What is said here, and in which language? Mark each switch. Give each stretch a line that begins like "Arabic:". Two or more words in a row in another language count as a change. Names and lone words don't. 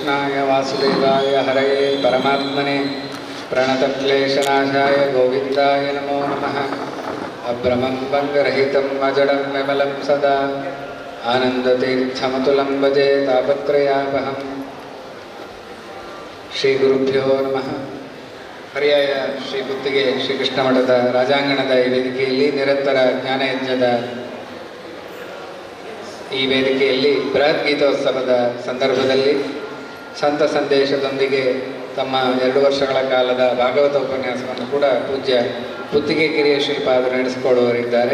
Sanskrit: कृष्णाय वासुदेवाय हरये परमात्मने प्रणतक्लेशनाशाय गोविन्दाय नमो नमः। अभ्रमं भङ्गरहितं अजडं विमलं सदा आनन्दतीर्थमतुलं भजे तापत्रयापहम्। ಶ್ರೀಗುರುಭ್ಯೋ ನಮಃ.
Kannada: ಪರ್ಯಾಯ ಶ್ರೀ ಗುತ್ತಿಗೆ ಶ್ರೀಕೃಷ್ಣ ಮಠದ ರಾಜಾಂಗಣದ ಈ ವೇದಿಕೆಯಲ್ಲಿ ನಿರಂತರ ಜ್ಞಾನಯಜ್ಞದ ಈ ವೇದಿಕೆಯಲ್ಲಿ ಬೃಹತ್ ಗೀತೋತ್ಸವದ ಸಂದರ್ಭದಲ್ಲಿ ಸಂತ ಸಂದೇಶದೊಂದಿಗೆ ತಮ್ಮ 2 ವರ್ಷಗಳ ಕಾಲದ ಭಾಗವತ ಉಪನ್ಯಾಸವನ್ನು ಕೂಡ ಪೂಜ್ಯ ಗುತ್ತಿಗೆ ಕಿರಿಯ ಶ್ರೀಪಾದರು ನಡೆಸಿಕೊಡುವರಿದ್ದಾರೆ.